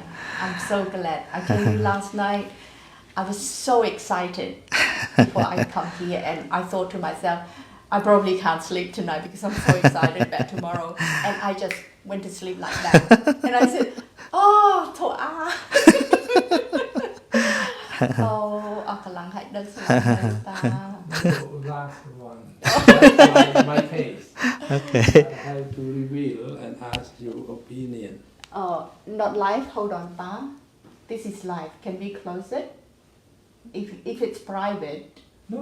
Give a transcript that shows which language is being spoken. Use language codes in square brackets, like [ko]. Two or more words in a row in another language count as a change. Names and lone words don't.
[en] I'm so glad. I tell you, last night, I was so excited before I come here, and I thought to myself, I probably can't sleep tonight because I'm so excited about tomorrow. And I just went to sleep like that. And I said, oh, to a. [km] Oh, អស់កម្លាំងហើយដឹងស្លាប់ហើយតា [en] No, last one. That's my case. Okay. I have to reveal and ask your opinion. Oh, not live. Hold on, Pa. This is live. Can we close it? If it's private, No.